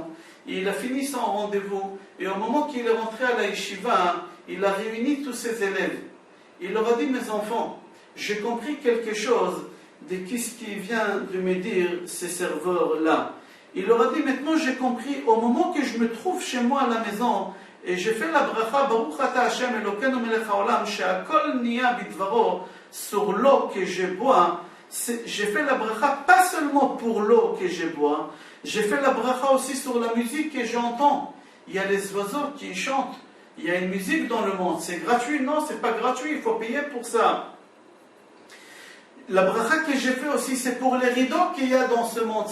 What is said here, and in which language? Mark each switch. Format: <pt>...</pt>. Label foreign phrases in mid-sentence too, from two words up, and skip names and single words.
<fr>Et il a fini son rendez-vous. Et au moment qu'il est rentré à la yeshiva, il a réuni tous ses élèves. Il leur a dit, mes enfants, j'ai compris quelque chose de ce qui vient de me dire ces serveurs-là. Il leur a dit, maintenant j'ai compris, au moment que je me trouve chez moi à la maison, et j'ai fait la bracha,</fr> <he>ברוך אתה השם אלוקינו מלך העולם שהכל נהיה בדברו,</he> <fr>sur l'eau que je bois. J'ai fait la bracha pas seulement pour l'eau que je bois, j'ai fait la bracha aussi sur la musique que j'entends. Il y a les oiseaux qui chantent, il y a une musique dans le monde. C'est gratuit? Non, c'est pas gratuit, il faut payer pour ça. La bracha que j'ai fait aussi, c'est pour les rideaux qu'il y a dans ce monde.</fr>